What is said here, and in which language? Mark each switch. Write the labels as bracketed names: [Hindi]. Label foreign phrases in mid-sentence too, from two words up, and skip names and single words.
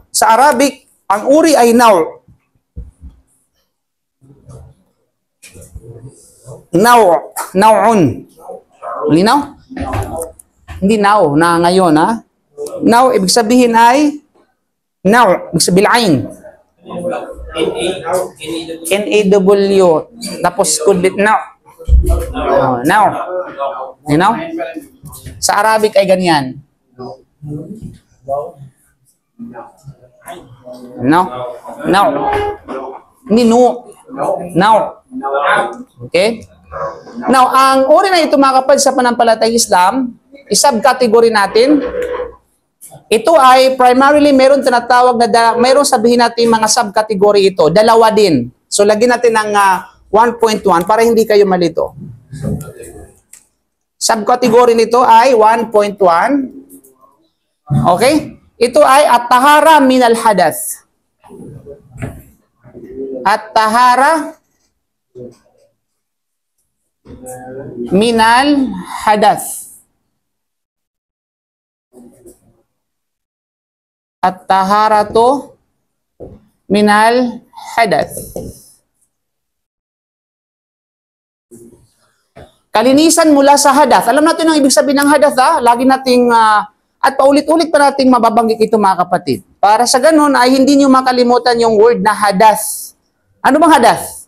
[Filipino] Sa Arabic, ang uri ay naw. Naw, naw'un. Linaw? Hindi naw, na ngayon ha. Naw, ibig sabihin ay naw, ibig sabihin ain. N-A-W. Tapos [English] could be [Filipino] naw. Naw. [English] You know? [Filipino] Sa Arabic ay ganyan. [English] No? Naw. [Filipino] Hindi no. Naw. Okay? Now, ang uri na ito mga kapatid sa panampalatayang Islam, isub-category natin. Ito ay primarily meron tinatawag na meron sabihin natin mga sub-category ito. Dalawa din. So, lagyan natin ng 1.1 para hindi kayo malito. Sub-category nito ay 1.1. Okay? Ito ay [Arabic] الطهارة من الحدث. الطهارة من الحدث. الطهارة من الحدث. [Filipino] Kalinisan mula sa hadath. Alam natin ang ibig sabihin ng hadath, ha? Lagi nating at paulit-ulit pa nating mababanggit ito mga kapatid. Para sa ganun ay hindi niyo makalimutan yung word na hadath. Ano bang hadath?